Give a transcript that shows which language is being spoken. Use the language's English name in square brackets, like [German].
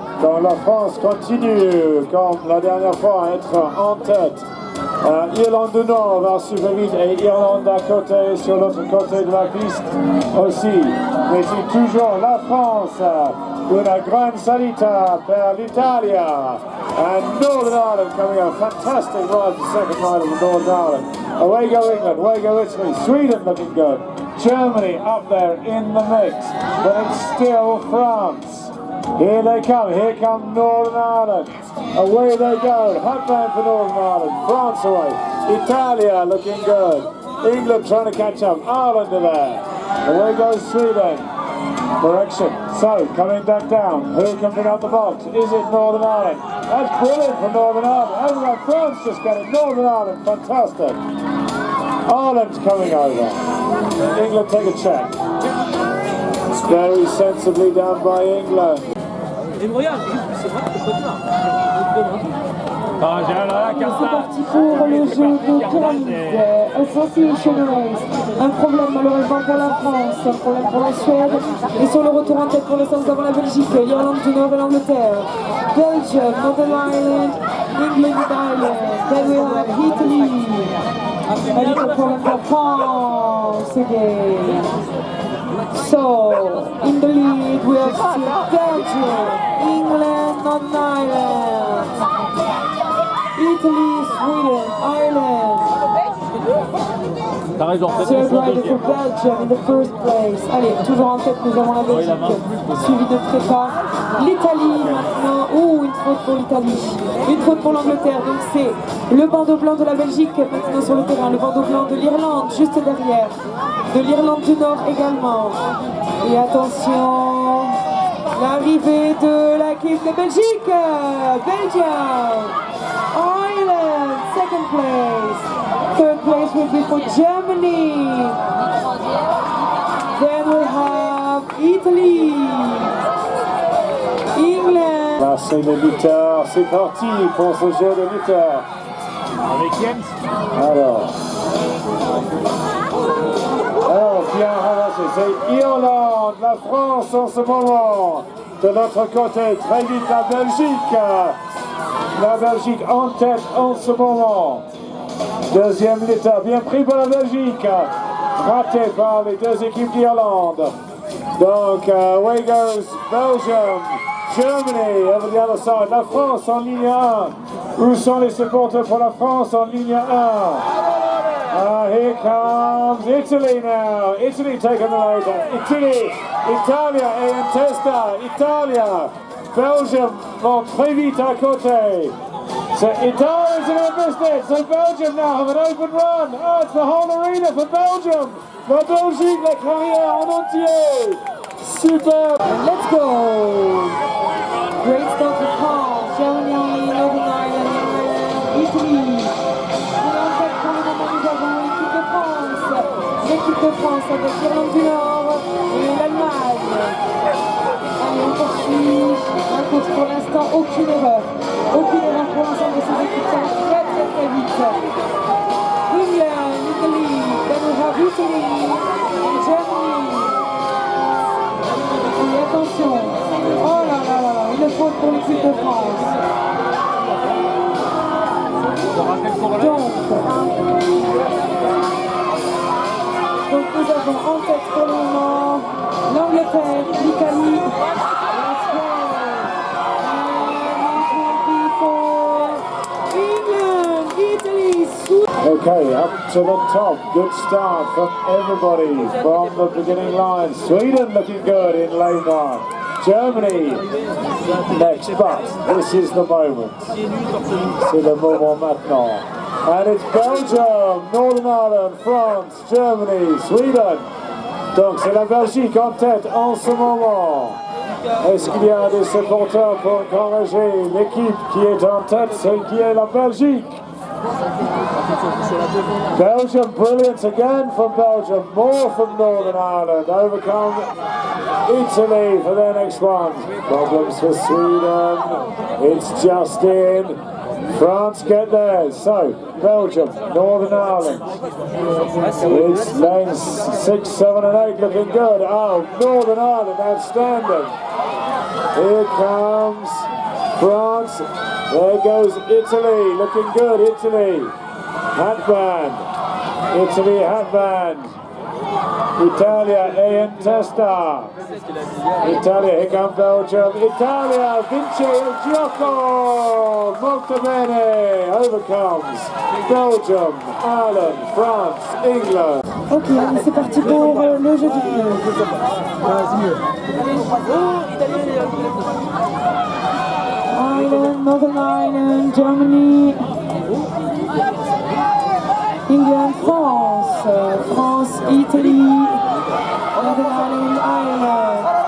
[French] Quand la France continue, comme la dernière fois, à être en tête. Irlande du Nord va super vite et Irlande à côté, sur l'autre côté de la piste aussi. Mais c'est toujours la France. [Italian] Una gran salita per l'Italia. [English] And Northern Ireland coming up. Fantastic ride, the second ride of the Northern Ireland. Away go England, away go Italy. Sweden looking good. Germany up there in the mix. But it's still France. Here they come, here come Northern Ireland. Away they go, hot man for Northern Ireland. France away. Italia looking good. England trying to catch up. Ireland are there. Away goes Sweden. Correction. So, coming back down. Who can bring out the box? Is it Northern Ireland? That's brilliant for Northern Ireland. How about France just got it? Northern Ireland, fantastic. Ireland's coming over. England take a check. Very sensibly done by England. [French] C'est parti pour le jeu de pyramide. Association Race. Un problème malheureusement pour la France, un problème pour la Suède. Et sur le retour en tête pour l'instant nous avons la Belgique, l'Irlande du Nord et l'Angleterre. [English] Belgium, Northern Ireland, England and Ireland. Then we have Italy. A little problem for France again. So, in the lead we have still Belgium, England, Northern Ireland, Italy, Sweden, Ireland. [French] T'as raison, [English] Third rider for Belgium in the first place. [French] Allez, toujours en tête, nous avons la Belgique, suivi de très pas l'Italie maintenant. Oh, une faute pour l'Italie, une faute pour l'Angleterre. Donc c'est le bandeau blanc de la Belgique maintenant sur le terrain, le bandeau blanc de l'Irlande juste derrière, de l'Irlande du Nord également. Et attention, l'arrivée de l'équipe de Belgique, Belgium, Ireland, [English] second place. Third place will be for Germany. Then we have Italy, England. [French] Là, c'est le lutteur. C'est parti pour ce jeu de lutteur. Avec Jens. Alors, bien ramassé. C'est Irlande, la France en ce moment. De l'autre côté, très vite la Belgique. La Belgique en tête en ce moment. Deuxième lutteur, bien pris par la Belgique. Raté par les deux équipes d'Irlande. Donc, [English] away goes Belgium, Germany over the other side. [French] La France en ligne 1. Où sont les supporters pour la France en ligne 1? [English] Here comes Italy now. Italy taking the lead. Italy, [Italian] Italia et en testa. [French] Italia, Belgium vont très vite à côté. [English] So Italians in their business. So Belgium now have an open run. Oh, it's the whole arena for Belgium. [French] La Belgique, la carrière en entier. Super. [English] Let's go. Great start for France, Germany, Northern Ireland, Italy. [French] Et en fait, pour le moment, nous avons l'équipe de France. L'équipe de France avec l'Irlande du Nord et l'Allemagne. Allez, on poursuit. Un course pour l'instant, aucune erreur. Aucune erreur pour l'ensemble de ces équipes. Ça va très vite. [English] England, Italy, then we have Italy and Germany. [French] Et attention. Oh là là là là, une faute pour l'équipe de France. Donc nous avons en tête pour le moment l'Angleterre, l'Italie, la Suède. [English] England, Italy, Sweden. Okay, up to the top. Good start from everybody from the beginning line. Sweden looking good in lane 1. Germany next, but this is the moment. [French] C'est le moment maintenant. [English] And it's Belgium, Northern Ireland, France, Germany, Sweden. [French] Donc c'est la Belgique en tête en ce moment. Est-ce qu'il y a des supporters pour encourager l'équipe qui est en tête, celle qui est la Belgique? [English] Belgium, brilliant again from Belgium, more from Northern Ireland, overcome Italy for their next one. Problems for Sweden, it's just in. France get theirs, so Belgium, Northern Ireland. It's lanes 6, 7 and 8 looking good. Oh, Northern Ireland, outstanding. Here comes France. There goes Italy, looking good, Italy. Hatband. Italy hatband. [Italian] Italia e in testa. Italia, [English] here comes Belgium. [Italian] Italia vince il gioco. Molto bene. [English] Overcomes Belgium, Ireland, France, England. [French] Ok, allez, c'est parti pour le jeu du pneu. [English] Ireland, Northern Ireland, Germany, England, France, France, Italy, Northern Ireland, Ireland.